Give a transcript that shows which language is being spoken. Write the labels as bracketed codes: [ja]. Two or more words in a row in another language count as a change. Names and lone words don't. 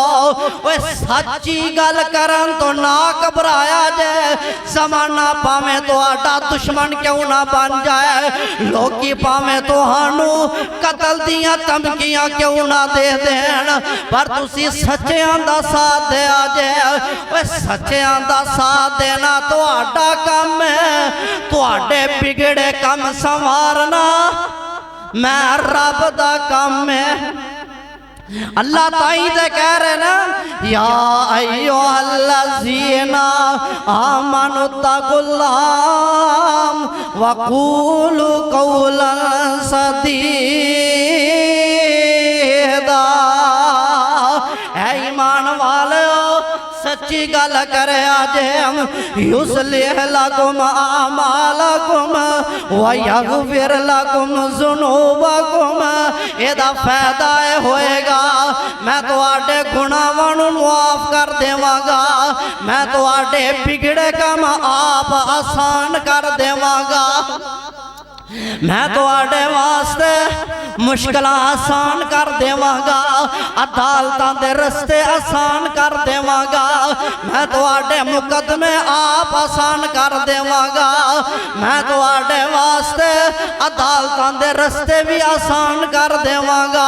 [pa] اوئے سچی گل کرن توں نہ گھبرایا جائے، زمانہ بھاویں تہاڈا دشمن کیوں نہ بن جائے، لوکی بھاویں تہانوں قتل دیاں دھمکیاں کیوں نہ دے دین، پر تسی سچیاں دا ساتھ دیا جے. اوئے سچیاں دا ساتھ دینا تہاڈا کم اے، تہاڈے وگڑے کم سنوارنا میں رب دا کم اے. اللہ تائی تے کہہ رہے نا, [ar] يا أيها الذين آمنوا اتقوا الله وقولوا قولا سديدا. [pa] اے ایمان والو سچی گل کرے جے, [ar] يصلح لكم أعمالكم ويغفر لكم ذنوبكم. [pa] ایدا فائدہ ہوئے گا میں تہاڈے گناہاں نوں معاف کر دیواں گا، میں تہاڈے وگڑے کم آپ آسان کر دیواں گا, میں تہاڈے واسطے مشکلاں آسان کر دیواں گا، عدالتاں دے رستے آسان کر دیواں گا، میں تہاڈے مقدمے آپ آسان کر دیواں گا، میں تہاڈے واسطے عدالتاں دے رستے بھی آسان کر دیواں گا.